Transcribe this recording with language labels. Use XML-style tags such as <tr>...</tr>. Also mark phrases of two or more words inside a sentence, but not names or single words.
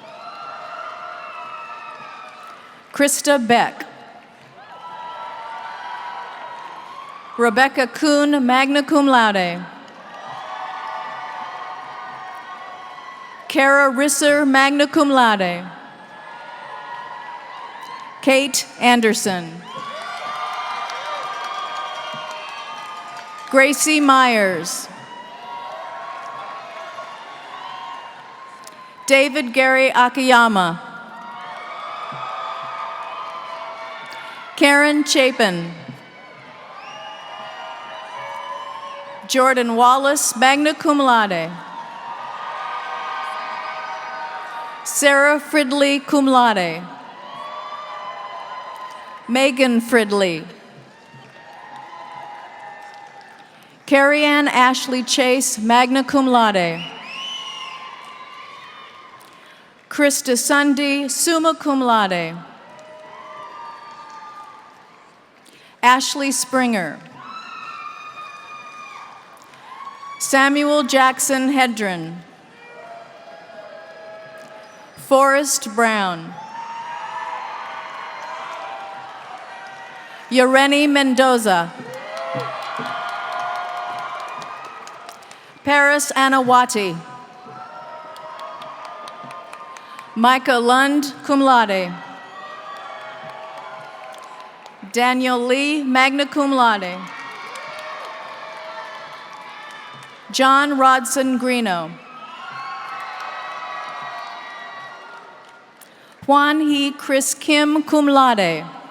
<en>Krista Beck. Rebecca Kuhn,</en> <la>magna cum laude.</la> <en>Kara Risser,</en> <la>magna cum laude.</la> <en>Kate Anderson. Gracie Myers. David Gary Akiyama. Karen Chapin. Jordan Wallace,</en> <la>magna cum laude.</la> <en>Sarah Fridley,</en> <la>cum laude.</la> <en>Megan Fridley. Carrie Ann Ashley Chase,</en> <la>magna cum laude.</la> <en>Krista Sunday,</en> <la>summa cum laude.</la> <en>Ashley Springer. Samuel Jackson Hedren. Forrest Brown. Yoreni Mendoza. Paris Anawati. Micah Lund,</en> <la>cum laude.</la> <en>Daniel Lee,</en> <la>magna cum laude.</la> <en>John Rodson Greeno. Juan He Chris Kim,</en> <la>cum laude.</la>